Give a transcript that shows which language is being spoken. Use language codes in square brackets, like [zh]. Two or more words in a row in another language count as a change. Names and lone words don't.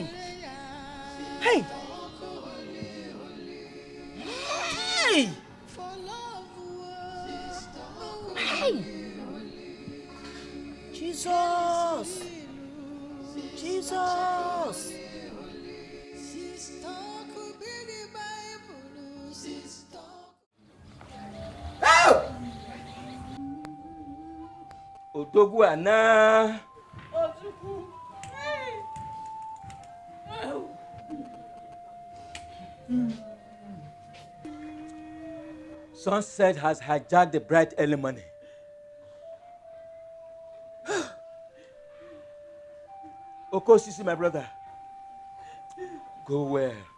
[en] Hey! Hey! Hey! Jesus! Jesus! [ig] Odogwu ana. [en] Sunset has hijacked the bright early morning. Okosisi, my brother, go where?